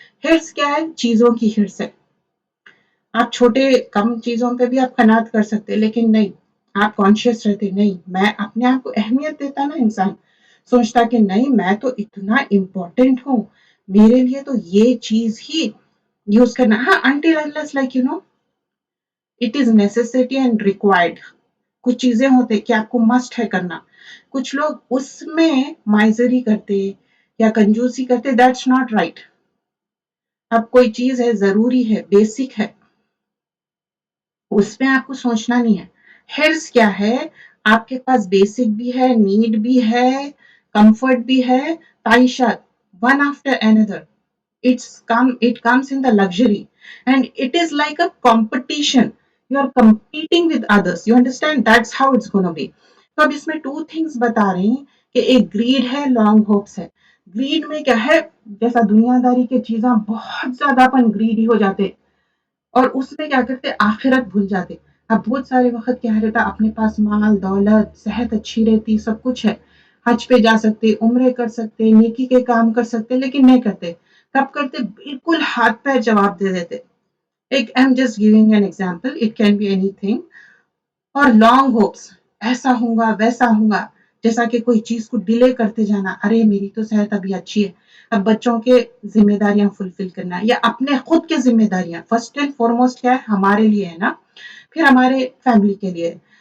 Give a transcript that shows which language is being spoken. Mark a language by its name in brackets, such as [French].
[Urdu] ہرس کیا ہے، چیزوں کی ہرس ہے. آپ چھوٹے کم چیزوں پہ بھی آپ قناعت کر سکتے، لیکن نہیں، آپ کانشیس رہتے، نہیں میں اپنے آپ کو اہمیت دیتا نا. انسان سوچتا کہ نہیں میں تو اتنا امپورٹنٹ ہوں، میرے لیے تو یہ چیز ہی یوز کرنا. [English] ہاں until unless like it is necessity and required. [Urdu] کچھ چیزیں ہوتے کہ آپ کو مسٹ ہے کرنا. کچھ لوگ اس میں مائزری کرتے یا کنجوسی کرتے، [English] That's not right. [Urdu] اب کوئی چیز ہے، ضروری ہے، بیسک ہے، اس میں آپ کو سوچنا نہیں ہے. ہرس کیا ہے، آپ کے پاس بیسک بھی ہے، نیڈ بھی ہے، کمفرٹ بھی ہے، تعیشت [English] one after another. It comes in the luxury, and it is like a competition. You are competing with others. You understand? That's how it's going to be. [Urdu] تو اب اس میں 2 things بتا رہے ہیں کہ ایک گریڈ ہے، لانگ ہوپس ہے. گریڈ میں کیا ہے، جیسا دنیا داری کے چیزاں بہت زیادہ اپن گریڈی ہو جاتے، اور اس میں کیا کرتے، آخرت بھول جاتے. اب بہت سارے وقت کیا رہتا، اپنے پاس مال دولت، صحت اچھی رہتی، سب کچھ ہے، حج پہ جا سکتے، عمرے کر سکتے، نیکی کے کام کر سکتے، لیکن نہیں کرتے. کب کرتے، بالکل ہاتھ پہ جواب دے دیتے. [English] ایک I'm just giving an example, it can be anything. [Urdu] اور لانگ ہوپس، ایسا ہوں گا ویسا ہوں گا، جیسا کہ کوئی چیز کو ڈیلے کرتے جانا. ارے میری تو صحت ابھی اچھی ہے، اب بچوں کے ذمہ داریاں فلفل کرنا، یا اپنے خود کے ذمہ داریاں. فرسٹ اینڈ فارموسٹ کیا ہے، ہمارے لیے ہے نا، پھر ہمارے فیملی کے لیے.